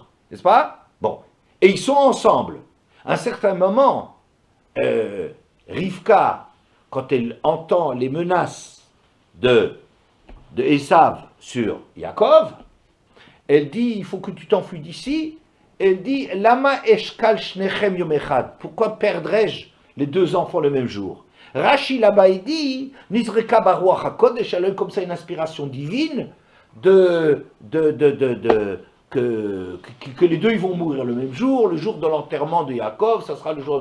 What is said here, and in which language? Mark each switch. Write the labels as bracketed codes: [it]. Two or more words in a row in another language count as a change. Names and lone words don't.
[fr] N'est-ce pas? Bon. Et ils sont ensemble. À un certain moment, Rivka, quand elle entend les menaces de Esav sur Yaakov, elle dit, il faut que tu t'enfuis d'ici. Elle dit, [he] למה אשכל שניכם יום אחד. [fr] Pourquoi perdrais-je les 2 enfants le même jour? Rashi là-bas, il dit, [he] נזרקה ברוח הקודש, [fr] elle a comme ça une inspiration divine que les 2 ils vont mourir le même jour, le jour de l'enterrement de Yaakov, ça sera le jour...